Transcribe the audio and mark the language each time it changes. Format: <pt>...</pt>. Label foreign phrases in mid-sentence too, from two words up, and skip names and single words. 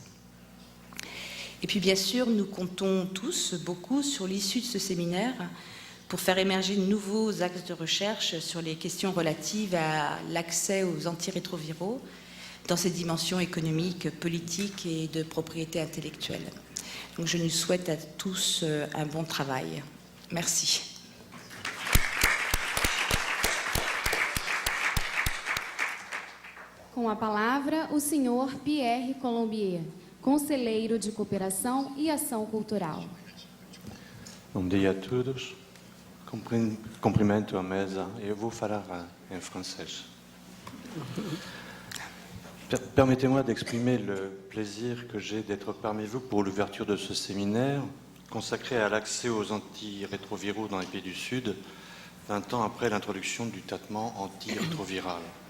<fr>Et puis bien sûr, nous comptons tous beaucoup sur l'issue de ce séminaire pour faire émerger de nouveaux axes de recherche sur les questions relatives à l'accès aux antirétroviraux dans ses dimensions économiques, politiques et de propriété intellectuelle. Donc je nous souhaite à tous un bon travail. Merci.</fr> <pt>Com a palavra, o senhor Pierre Colombier, conselheiro de Cooperação e Ação Cultural. Bom dia a todos. Cumprimento a mesa e eu vou falar em francês.</pt> <fr>Permettez-moi d'exprimer le plaisir que j'ai d'être parmi vous pour l'ouverture de ce séminaire consacré à l'accès aux antirétroviraux dans les pays du Sud, 20 ans après l'introduction du traitement antirétroviral.</fr>